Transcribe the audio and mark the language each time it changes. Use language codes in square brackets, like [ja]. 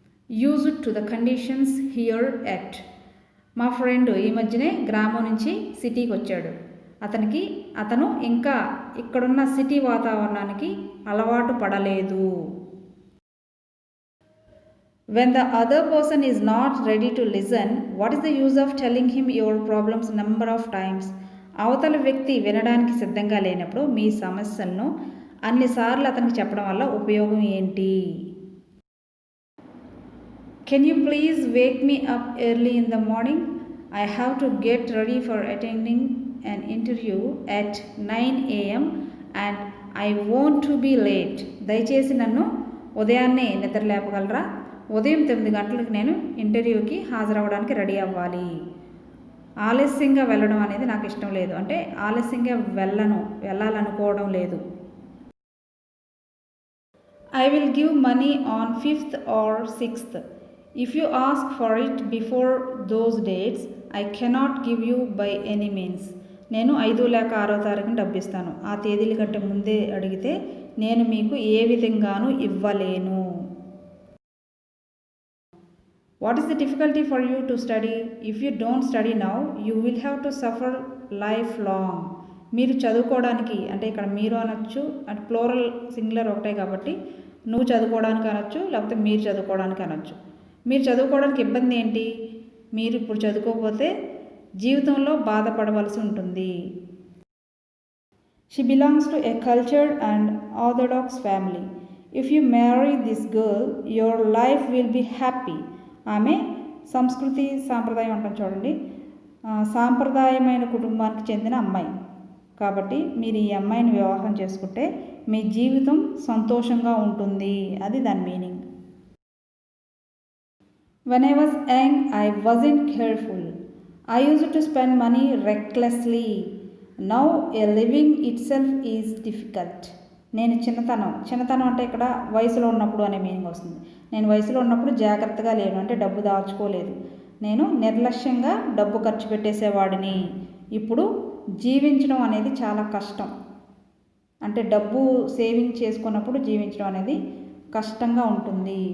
[en] Use to the conditions here at. [te] మా friend ఈ మధ్యనే గ్రామం నుంచి సిటీకి వచ్చాడు, అతను ఇంకా ఇక్కడున్న సిటీ వాతావరణానికి అలవాటు పడలేదు. [en] When the other person is not ready to listen, what is the use of telling him your problems number of times? [te] అవతల వ్యక్తి వినడానికి సిద్ధంగా లేనప్పుడు మీ సమస్యలను అన్నిసార్లు అతనికి చెప్పడం వల్ల ఉపయోగం ఏంటి? [en] Can you please wake me up early in the morning? I have to get ready for attending an interview at 9 AM and I want to be late. [te] దయచేసి నన్ను ఉదయాన్నే నిద్ర లేపగలరా? ఉదయం 9 గంటలకు నేను ఇంటర్వ్యూకి హాజరవ్వడానికి రెడీ అవ్వాలి. ఆలస్యంగా వెళ్ళడం అనేది నాకు ఇష్టం లేదు, అంటే ఆలస్యంగా వెళ్ళాలనుకోవడం లేదు. [en] I will give money on 5th or 6th. If you ask for it before those dates, I cannot give you by any means. [te] నేను 5 లేక 6వ తారీఖున డబ్బు ఇస్తాను, ఆ తేదీల కంటే ముందే అడిగితే నేను మీకు ఏ విధంగానూ ఇవ్వలేను. [en] What is the difficulty for you to study? If you don't study now you will have to suffer life long. [te] మీరు చదువుకోవడానికి, అంటే ఇక్కడ మీరు అనొచ్చు, అంటే ప్లోరల్ సింగులర్ ఒకటే కాబట్టి నువ్వు చదువుకోవడానికి అనొచ్చు, లేకపోతే మీరు చదువుకోవడానికి అనొచ్చు. మీరు చదువుకోవడానికి ఇబ్బంది ఏంటి? మీరు ఇప్పుడు చదువుకోకపోతే జీవితంలో బాధపడవలసి ఉంటుంది. [en] She belongs to a cultured and orthodox family. If you marry this girl your life will be happy. [te] ఆమె సంస్కృతి సాంప్రదాయం అంటాం చూడండి, సాంప్రదాయమైన కుటుంబానికి చెందిన అమ్మాయి కాబట్టి మీరు ఈ అమ్మాయిని వివాహం చేసుకుంటే మీ జీవితం సంతోషంగా ఉంటుంది, అది దాని meaning. [en] When I was young, I wasn't careful. I used to spend money recklessly. Now a living itself is difficult. [te] నేను చిన్నతనం అంటే ఇక్కడ వయసులో ఉన్నప్పుడు అనే మీనింగ్ వస్తుంది. నేను వయసులో ఉన్నప్పుడు జాగ్రత్తగా లేను, అంటే డబ్బు దాచుకోలేదు, నేను నిర్లక్ష్యంగా డబ్బు ఖర్చు పెట్టేసేవాడిని. ఇప్పుడు జీవించడం అనేది చాలా కష్టం, అంటే డబ్బు సేవింగ్ చేసుకున్నప్పుడు జీవించడం అనేది కష్టంగా ఉంటుంది.